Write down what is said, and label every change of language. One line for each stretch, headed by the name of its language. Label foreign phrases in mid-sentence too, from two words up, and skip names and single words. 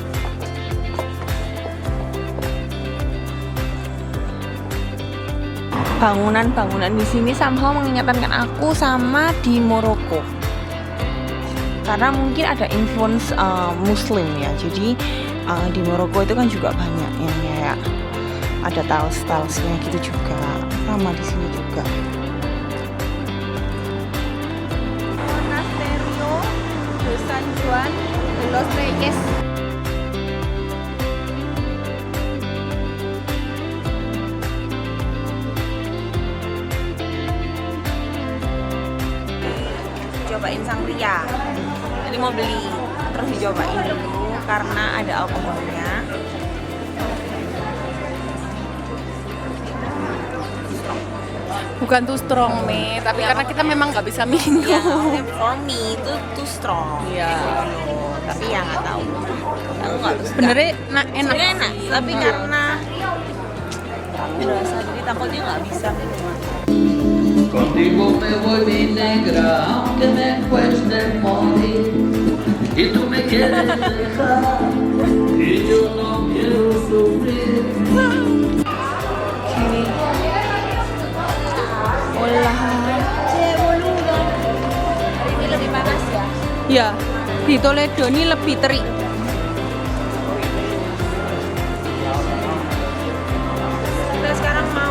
Indonesian: Bangunan-bangunan di sini somehow mengingatkan aku sama di Maroko. Karena mungkin ada influence Muslim ya. Jadi di Maroko itu kan juga banyak yang kayak ada tiles-tilesnya gitu juga. Sama di sini juga. Monasterio de San Juan de los Reyes. Cobain sangria. Tadi mau beli, terus dicobain dulu karena ada alkoholnya. Bukan
English: too strong
Indonesian: nih, tapi karena kita memang nggak bisa minum. Ya,
English: for me itu too strong.
Indonesian: Iya. Tapi ya nggak tahu. Aku nggak bisa. Sebenarnya enak. Sebenarnya enak, tapi karena berasa jadi takutnya nggak bisa minuman.
Spanish: Contigo me voy mi negra, aunque me cueste morir. Y tú me quieres dejar, y yo no quiero sufrir.
Indonesian: Sini. Olahan. Ini lebih panas ya. Ya, di Toledo ini lebih terik. Kita sekarang